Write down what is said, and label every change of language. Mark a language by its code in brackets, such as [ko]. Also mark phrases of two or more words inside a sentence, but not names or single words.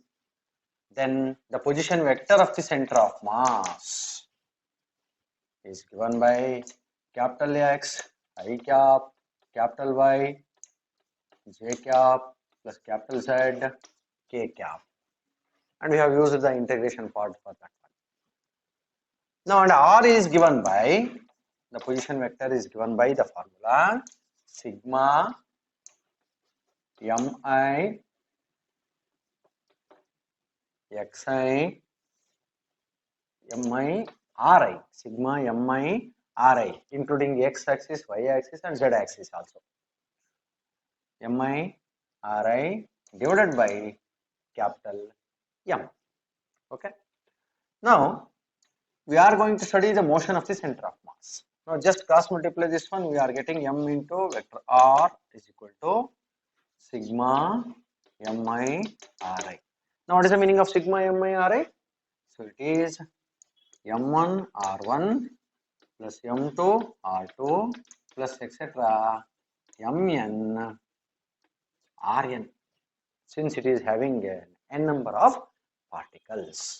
[en] Then the position vector of the center of mass is given by capital X I cap, capital Y, j cap plus capital Z, k cap, and we have used the integration part for that one. Now and r is given by, the position vector is given by the formula sigma mi xi mi ri, sigma mi ri, including x axis, y axis and z axis also. Mi ri divided by capital M. Okay. Now we are going to study the motion of the center of mass. Now just cross multiply this one, we are getting m into vector r is equal to sigma mi ri. Now what is the meaning of sigma mi ri? So it is m1 r1 plus m2 r2 plus etc. mn rn, since it is having an n number of particles.